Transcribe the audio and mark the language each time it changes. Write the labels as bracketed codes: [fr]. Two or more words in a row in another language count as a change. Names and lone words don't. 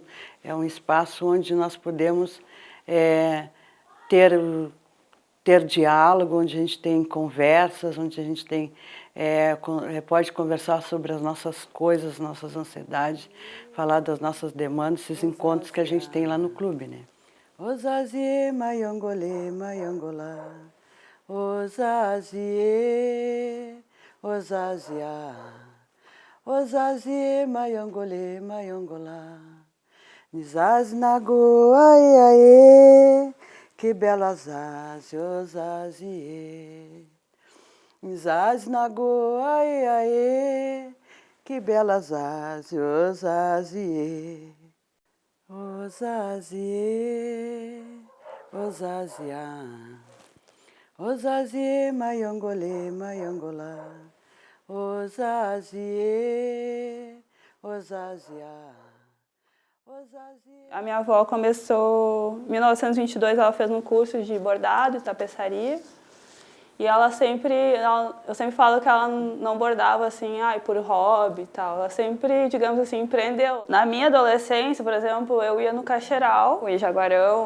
[pt] É um espaço onde nós podemos ter diálogo, onde a gente tem conversas, onde a gente tem, pode conversar sobre as nossas coisas, nossas ansiedades, falar das nossas demandas, esses encontros que a gente tem lá no clube, Ozazie, maiongole, maiongolá. Ozazie, ozazia, ozazie, maiongole, maiongolá. Nizaz nago, aê, aê, que bela zaze, ozazie. Nizaz nago, aê, aê, que bela zaze, ozazie. Ozazie, ozazia. Ozazie, maiongole, maiongolá. Ozazie, ozazia. A minha avó começou, em 1922, ela fez um curso de bordado e tapeçaria. E eu sempre falo que ela não bordava assim, por hobby e tal. Ela sempre, digamos assim, empreendeu. Na minha adolescência, por exemplo, eu ia no Cacheral, em Jaguarão.